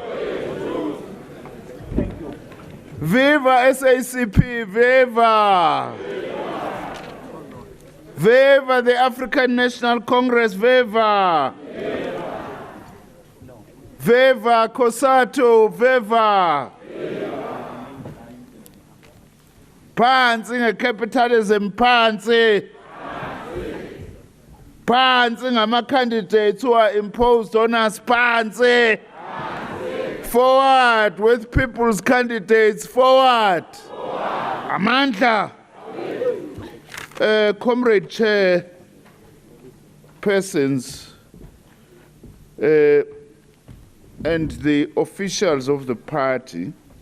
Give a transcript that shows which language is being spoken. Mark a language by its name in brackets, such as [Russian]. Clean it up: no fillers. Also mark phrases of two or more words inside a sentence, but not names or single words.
[English] Viva SACP, viva! Viva the African National Congress, viva! Viva COSATU, viva! [Zulu] Phansi ngecapitalism, phansi! Phansi ngama-candidates [English] who are imposed on us, phansi! Forward with people's candidates, forward! Amandla! Comrade Chair, persons and the officials of the party,